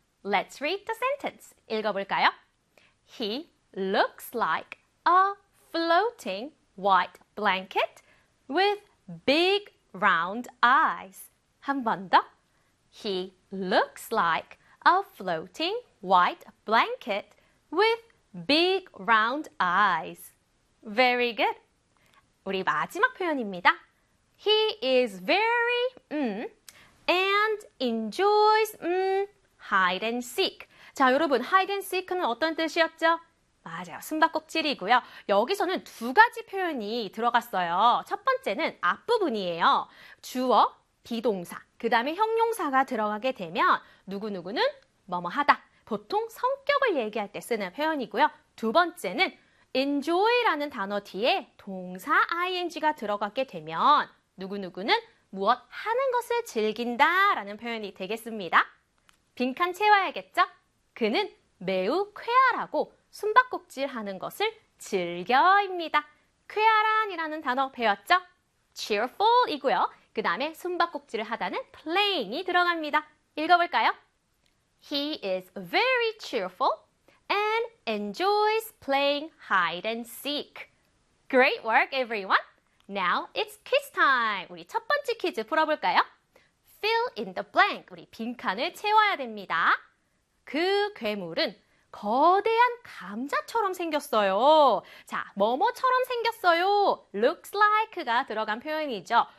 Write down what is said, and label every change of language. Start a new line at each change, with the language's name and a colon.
English: Let's read the sentence.
Korean: 읽어볼까요?
English: He looks like a floating white blanket with big round eyes.
Korean: 한 번 더.
English: He looks like a floating white blanket with big round eyes. Very good.
Korean: 우리 마지막 표현입니다.
English: He is very and enjoys hide and seek.
Korean: 자, 여러분, hide and seek는 어떤 뜻이었죠? 맞아요. 숨바꼭질이고요. 여기서는 두 가지 표현이 들어갔어요. 첫 번째는 앞부분이에요. 주어, 비동사, 그 다음에 형용사가 들어가게 되면 누구누구는 뭐뭐하다. 보통 성격을 얘기할 때 쓰는 표현이고요. 두 번째는 enjoy라는 단어 뒤에 동사 ing가 들어가게 되면 누구누구는 무엇 하는 것을 즐긴다 라는 표현이 되겠습니다. 빈칸 채워야겠죠? 그는 매우 쾌활하고 숨바꼭질하는 것을 즐겨입니다. 쾌활한이라는 단어 배웠죠? cheerful이고요. 그 다음에 숨바꼭질을 하다는 playing이 들어갑니다. 읽어볼까요?
English: He is very cheerful and enjoys playing hide and seek. Great work, everyone! Now it's quiz time!
Korean: 우리 첫 번째 퀴즈 풀어볼까요?
English: Fill in the blank.
Korean: 우리 빈칸을 채워야 됩니다. 그 괴물은 거대한 감자처럼 생겼어요. 자, 뭐뭐처럼 생겼어요. Looks like가 들어간 표현이죠.